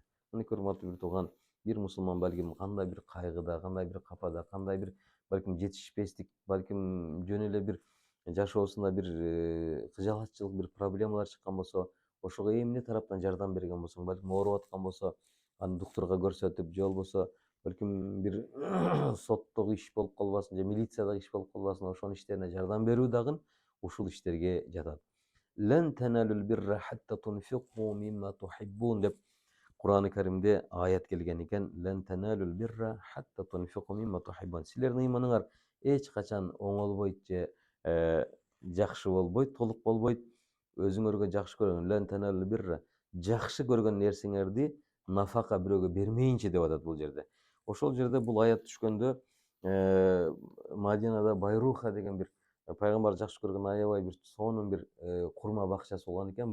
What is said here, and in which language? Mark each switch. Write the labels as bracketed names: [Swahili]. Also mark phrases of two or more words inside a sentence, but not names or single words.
[Kyrgyz] Мынакей урматтуу бир тууган, бир мусулман балким кандай бир кайгыда, кандай бир капада, кандай бир балким жетишпестик, балким жөн эле бир жашоосунда бир кыжалатчылык, бир проблемалар чыккан болсо, ошого эмне тараптан жардам берген болсоң, балким ооруп аткан болсо, аны доктурга көрсөтүп, же болбосо балким бир соттогу иш болуп калбасын, же милициядагы иш болуп калбасын, ошонун иштерине жардам берүү дагы ушул иштерге жатат. [Arabic] لن تنالوا البر حتى تنفقوا مما تحبون [Kyrgyz] деп Кур'ан-ы Каримде аят келген экен. [Arabic] لن تنالوا البر حتى تنفقوا مما تحبون. [Kyrgyz] Силердин ыйманыңар эч качан оңолбойт же жакшы болбойт, толук болбойт. Өзүңөргө жакшы көргөн [Arabic] لن تنالوا البر, [Kyrgyz] жакшы көргөн нерсеңерди нафака бирөөгө бермейинче деп атат бул жерде. Ошол жерде бул аят түшкөндө Мадинада Байруха деген бир пайгамбар жакшы көргөн аябай бир сонун бир курма бакчасы болгон экен.